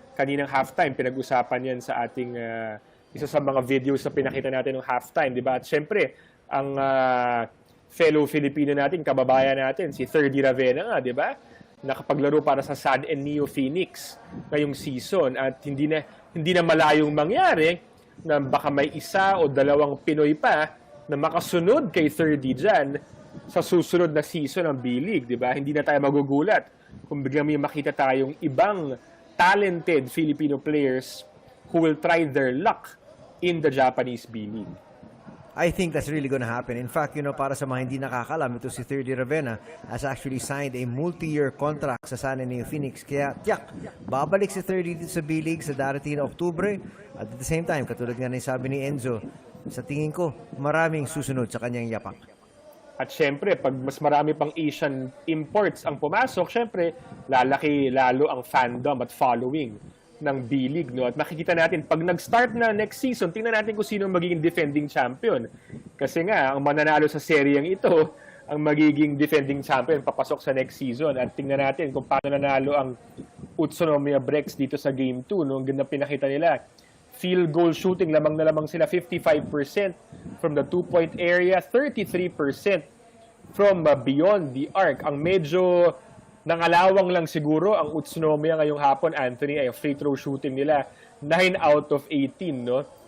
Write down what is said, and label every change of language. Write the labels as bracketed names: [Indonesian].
[Filipino] Kaninang halftime, pinag-usapan yan sa ating isa sa mga videos na pinakita natin ng halftime, di ba? At syempre, ang fellow Filipino natin, kababayan natin, si Thirdy Ravena nga, di ba? Nakapaglaro para sa Sad and Neo Phoenix ngayong season at hindi na malayong mangyari na baka may isa o dalawang Pinoy pa na makasunod kay Thirdy dyan sa susunod na season ng B.LEAGUE, di ba? Hindi na tayo magugulat kung biglang may makita tayong ibang [English] talented Filipino players who will try their luck in the Japanese B.LEAGUE. I think that's really gonna happen. In fact, [Filipino] para sa mga hindi nakakalam, ito si [English] Thirdy Ravena has actually signed a multi-year contract sa San Neo Phoenix. [Filipino] Kaya, babalik si Thirdy dito sa B.LEAGUE sa darating na Oktubre. [English] At the same time, [Filipino] katulad nga na sabi ni Enzo, sa tingin ko, maraming susunod sa kanyang yapak. At syempre, pag mas marami pang Asian imports ang pumasok, syempre, lalaki lalo ang fandom at following ng B.LEAGUE, no? At makikita natin, pag nag-start na next season, tingnan natin kung sino magiging defending champion. Kasi nga, ang mananalo sa seryeng ito, ang magiging defending champion papasok sa next season. At tingnan natin kung paano nanalo ang Utsunomiya Brex dito sa Game 2. No? Ang ganda pinakita nila. Field goal shooting, lamang na lamang sila 55% from the 2-point area, 33% from beyond the arc. Ang medyo nangalawang lang siguro ang Utsunomiya ngayong hapon, Anthony, ay free throw shooting nila, 9 out of 18, no?